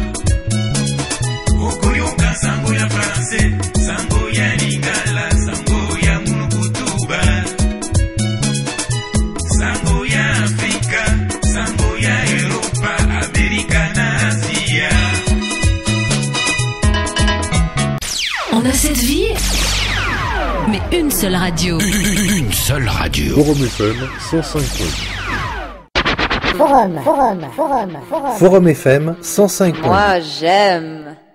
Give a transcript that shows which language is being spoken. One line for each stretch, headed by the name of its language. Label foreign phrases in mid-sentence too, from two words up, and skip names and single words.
Lingala: Okoyoka
French: sango ya français,
Lingala: sango ya lingala, sango ya munukutuba, sango ya Afrika, sango ya Europa, Amérique na Asia.
French: On a cette vie, mais une seule radio. Une seule radio. Forum FM 105. Forum FM 105. Moi j'aime.